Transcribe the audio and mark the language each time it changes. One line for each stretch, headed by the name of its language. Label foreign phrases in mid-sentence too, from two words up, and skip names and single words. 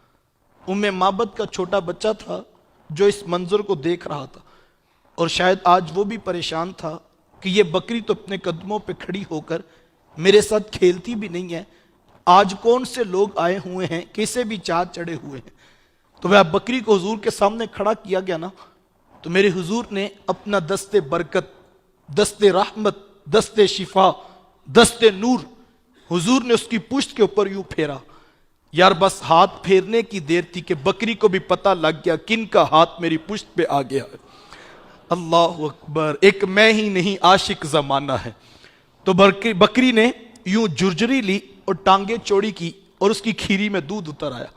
Urdu: معبد کا چھوٹا بچہ تھا جو اس منظر کو دیکھ رہا تھا، اور شاید آج وہ بھی پریشان تھا کہ یہ بکری تو اپنے قدموں پہ کھڑی ہو کر میرے ساتھ کھیلتی بھی نہیں ہے، آج کون سے لوگ آئے ہوئے ہیں کسے بھی چاہ چڑھے ہوئے ہیں۔ تو وہ بکری کو حضور کے سامنے کھڑا کیا گیا نا، تو میرے حضور نے اپنا دست برکت، دست رحمت، دست شفا، دست نور حضور نے اس کی پشت کے اوپر یوں پھیرا۔ یار بس ہاتھ پھیرنے کی دیر تھی کہ بکری کو بھی پتہ لگ گیا کن کا ہاتھ میری پشت پہ آ گیا ہے۔
Arabic: اللہ اکبر،
Urdu: ایک میں ہی نہیں عاشق زمانہ ہے۔ تو بکری نے یوں جرجری لی اور ٹانگیں چوڑی کی اور اس کی کھیری میں دودھ اتر آیا۔